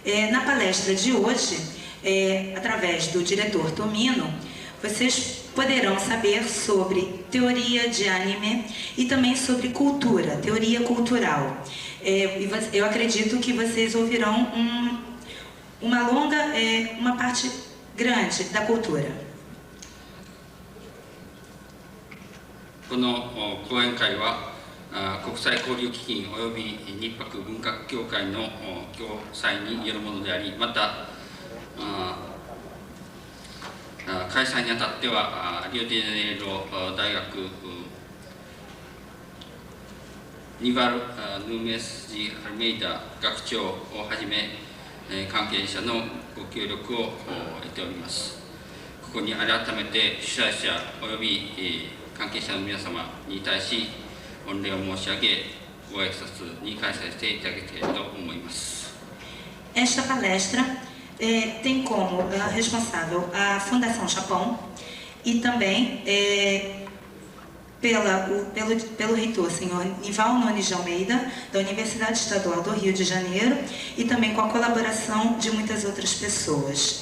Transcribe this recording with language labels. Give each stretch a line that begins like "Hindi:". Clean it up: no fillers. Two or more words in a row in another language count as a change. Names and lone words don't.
Portuguese: Na palestra de hoje, através do diretor Tomino, vocês poderão saber sobre teoria de anime e também sobre cultura, teoria cultural. Eu acredito que vocês ouvirão uma parte grande da cultura.
Japanese: この講演会は国際交流基金および日泊文化協会の共催によるものであり、また開催にあたってはリオデジャネイロ大学ニバル・ヌーメス・ジ・アルメイダ学長をはじめ関係者のご協力を得ております。ここに改めて主催者および関係者の皆様に対し御礼を申し上げ、ご挨拶に開催していただきたいと思います。
Portuguese: Esta palestra tem como responsável a Fundação Japão e também pelo reitor, senhor Nival Nunes de Almeida, da Universidade Estadual do Rio de Janeiro, e também com a colaboração de muitas outras pessoas.